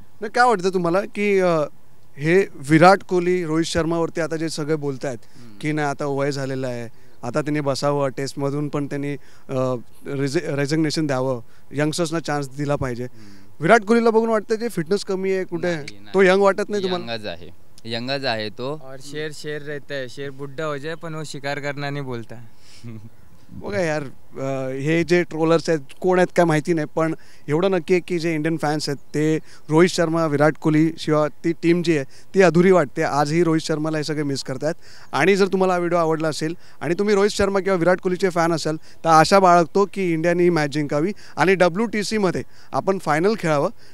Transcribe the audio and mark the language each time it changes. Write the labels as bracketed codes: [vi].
[mr] नाही काय वाटतं तुम्हाला की हे विराट कोहली रोहित शर्मावरती आता जे सगळे बोलत आहेत की नाही आता वय झालेलं आहे आता त्यांनी बसावं टेस्टमधून पण त्यांनी रेझिग्नेशन द्यावं यंगस्टर्सना चान्स दिला पाहिजे विराट कोहलीला बघून वाटतं जे फिटनेस कमी आहे कुठे तो यंग वाटत नाही तुम्हाला? यंगच आहे तो [hi] और शेर रहता है शेर बुढ़ा हो जाए पण वो शिकार करना नहीं बोलता. [mr] बघा यार हे जे ट्रोलर्स आहेत कोण आहेत काय माहिती नाही पण एवढं नक्की आहे की जे इंडियन फॅन्स आहेत ते रोहित शर्मा विराट कोहली शिवाय ती टीम जी आहे ती अधुरी वाटते. आजही रोहित शर्माला हे सगळे मिस करतात. आणि जर तुम्हाला हा व्हिडिओ आवडला असेल आणि तुम्ही रोहित शर्मा किंवा विराट कोहलीचे फॅन असाल तर आशा बाळगतो की इंडियाने ही मॅच जिंकावी आणि WTCमध्ये आपण फायनल खेळावं.